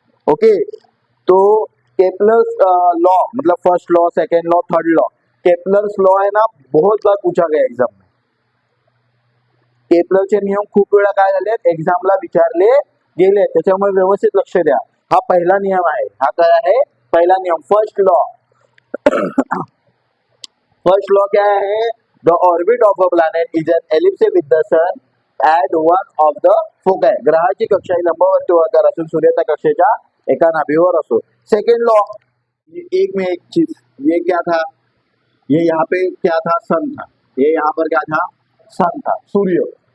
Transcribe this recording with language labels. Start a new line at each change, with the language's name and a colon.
Hindi: Okay, तो Kepler's law मतलब first law, second law, third law, Kepler's law है ना, बहुत बार पूछा गया एग्जाम में.
Marathi: केपलरचे नियम खूप वेळा काय झाले, एक्झामला विचारले गेले, त्याच्यामुळे व्यवस्थित लक्ष द्या. हा पहिला नियम आहे. हा काय आहे, पहिला नियम, फर्स्ट लॉ.
Hindi: फर्स्ट लॉ क्या है,
English: The orbit of a planet is an ellipse with the sun at one of the foci.
Marathi: ग्रहाची कक्षा ही लंबवर्तुळाकार असून सूर्य त्या कक्षेच्या एका नाभीवर असो.
Hindi: सेकेंड लॉ, एक में एक चीज, ये क्या था, ये यहाँ पे क्या था, सन था, ये यहाँ पर क्या था, सन था, सूर्य.